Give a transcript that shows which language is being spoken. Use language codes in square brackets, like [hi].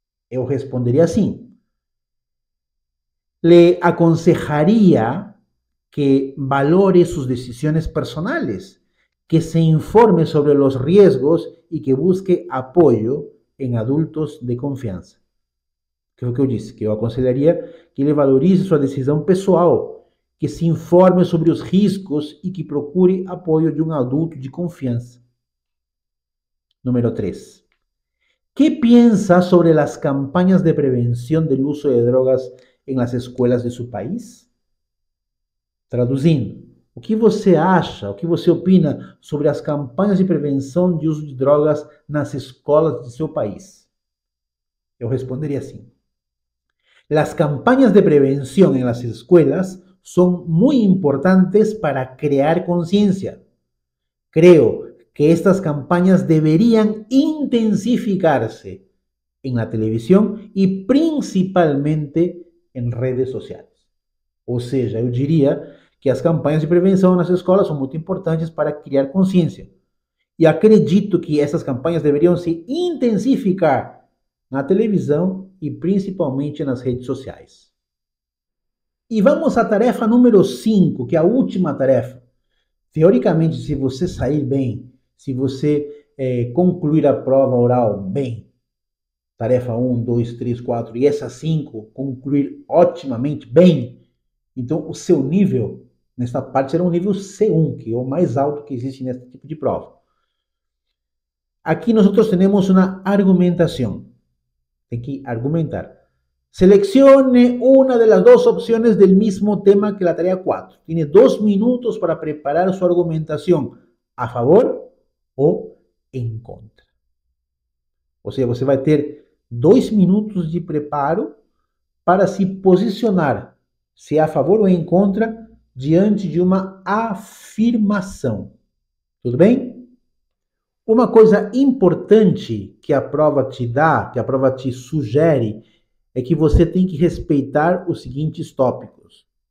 [pt] Eu responderia assim. [es] Le aconsejaría que valore sus decisiones personales, que se informe sobre los riesgos y que busque apoyo en adultos de confiança. [pt] Que foi o que eu disse, que eu aconselharia que ele valorize sua decisão pessoal, que se informe sobre os riscos e que procure apoio de um adulto de confiança. Número 3. [es] ¿Qué piensa sobre las campañas de prevención del uso de drogas en las escuelas de su país? [pt] Traduzindo, o que você acha, o que você opina sobre as campanhas de prevenção de uso de drogas nas escolas de seu país? Eu responderia assim. [es] Las campañas de prevención en las escuelas son muy importantes para crear conciencia. Creo que estas campañas deberían intensificarse en la televisión y principalmente en redes sociales. [pt] Ou seja, eu diria que as campanhas de prevenção nas escolas são muito importantes para criar consciência. E acredito que essas campanhas deveriam se intensificar na televisão e principalmente nas redes sociais. E vamos à tarefa número 5, que é a última tarefa. Teoricamente, se você sair bem, se você concluir a prova oral bem, tarefa 1, 2, 3, 4 e essa 5 concluir otimamente bem, então o seu nível nesta parte será um nível C1, que é o mais alto que existe nesse tipo de prova. Aqui nós temos uma argumentação. Tem que argumentar. [es] Seleccione una de las dos opciones del mismo tema que la tarea 4. Tiene 2 minutos para preparar su argumentación a favor o en contra. [pt] Ou seja, você vai ter 2 minutos de preparo para se posicionar, se é a favor ou em contra, diante de uma afirmação. Tudo bem? Uma coisa importante que a prova te dá, que a prova te sugere, é que você tem que respeitar os seguintes tópicos.